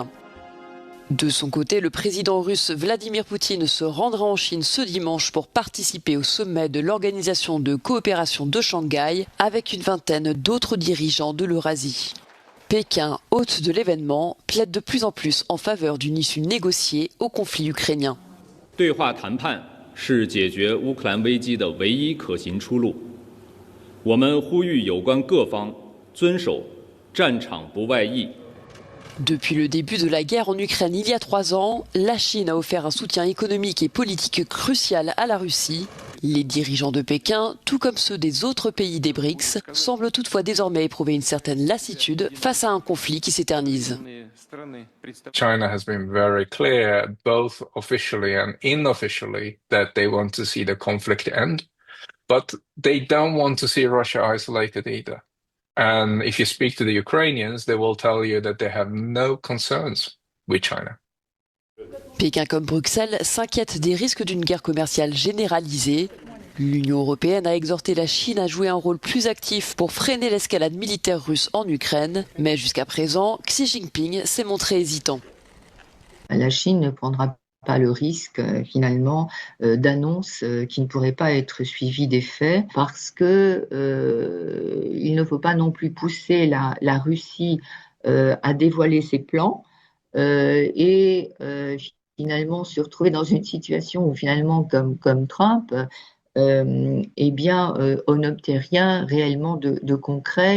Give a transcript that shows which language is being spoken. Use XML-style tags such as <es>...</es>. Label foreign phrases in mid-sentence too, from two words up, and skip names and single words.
<fr>De son côté, le président russe Vladimir Poutine se rendra en Chine ce dimanche pour participer au sommet de l'Organisation de coopération de Shanghai avec une vingtaine d'autres dirigeants de l'Eurasie. Pékin, hôte de l'événement, plaide de plus en plus en faveur d'une issue négociée au conflit ukrainien.</fr> <zh>对话谈判是解决乌克兰危机的唯一可行出路。我们呼吁有关各方遵守战场不外溢、</zh> <fr>Depuis le début de la guerre en Ukraine il y a 3 ans, la Chine a offert un soutien économique et politique crucial à la Russie. Les dirigeants de Pékin, tout comme ceux des autres pays des BRICS, semblent toutefois désormais éprouver une certaine lassitude face à un conflit qui s'éternise.</fr> <en>China has been very clear, both officially and unofficially, that they want to see the conflict end, but they don't want to see Russia isolated either. And if you speak to the Ukrainians, they will tell you that they have no concerns with China.</en> <fr>Pékin comme Bruxelles s'inquiètent des risques d'une guerre commerciale généralisée. L'Union européenne a exhorté la Chine à jouer un rôle plus actif pour freiner l'escalade militaire russe en Ukraine. Mais jusqu'à présent, Xi Jinping s'est montré hésitant. La Chine ne prendra pas le risque finalement d'annonces qui ne pourraient pas être suivies des faits parce que il ne faut pas non plus pousser la Russie à dévoiler ses plans et finalement se retrouver dans une situation où finalement comme Trump, eh bien on n'obtient rien réellement de concret.</fr>